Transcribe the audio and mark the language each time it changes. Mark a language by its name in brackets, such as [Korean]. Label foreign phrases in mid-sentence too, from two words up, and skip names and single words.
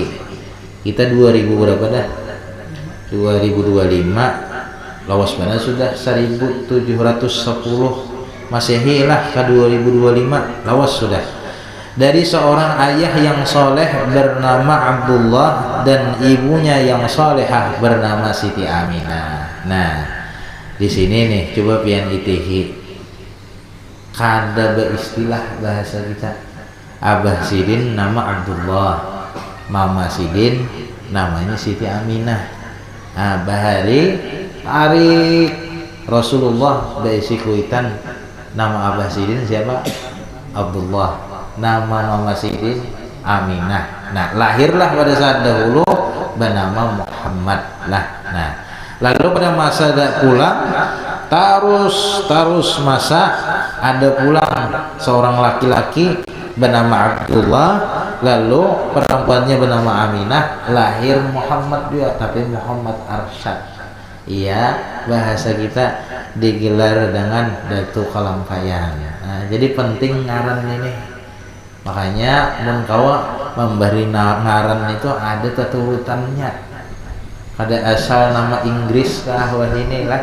[Indonesian] Kita 2000 berapa dah? 2025. [Banjar] Lawas mana sudah 1710 Masehi lah ke 2025. Lawas sudah. [Indonesian] Dari seorang ayah yang soleh bernama Abdullah dan ibunya yang solehah bernama Siti Aminah. [Banjar] Nah, di sini nih coba pian itihi kada beristilah bahasa kita. Abah Sidin nama Abdullah, Mama Sidin namanya Siti Aminah. Bahari hari Rasulullah daisi kuitan nama Abah Sidin siapa? Abdullah. Nama Mama Sidin Aminah. [Indonesian] Nah, lahirlah pada saat dahulu bernama Muhammad lah. Nah, lalu pada masa pulang terus masa ada pulang seorang laki-laki bernama Abdullah, lalu perempuannya bernama Aminah, lahir Muhammad juga, tapi Muhammad Arsyad. Iya, bahasa kita digelar dengan Datuk Kelampayan. [Banjar] Nah, jadi penting ngaran ini. Makanya mun kawa memberi ngaran itu ada keturutannya. Ada asal nama Inggris kah wah ini lah.